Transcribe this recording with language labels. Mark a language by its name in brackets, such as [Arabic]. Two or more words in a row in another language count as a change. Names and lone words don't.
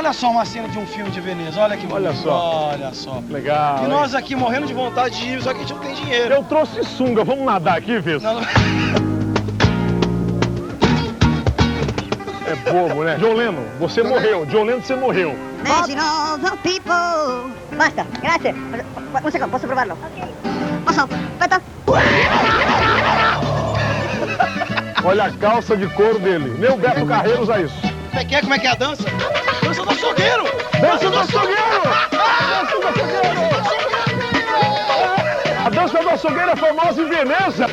[Portuguese] Olha só uma cena de um filme de Veneza, olha que bonito. Olha só. Olha só. Legal. E nós aqui morrendo de vontade de ir, só que a gente não tem dinheiro. Eu trouxe sunga, vamos nadar aqui, Vitor? É bobo, né? John Lennon, você morreu. John Lennon, você morreu. [English] Imagine all the people. [Italian] Basta, grazie. Un secondo, posso provarlo? Ok. Posso? Aspetta. [Portuguese] Olha a calça de couro dele. Nem o Beto Carreiro usa isso. Como é que é a dança? Dança do açougueiro! Dança do açougueiro! Dança do açougueiro! A dança do açougueiro é famosa em Veneza.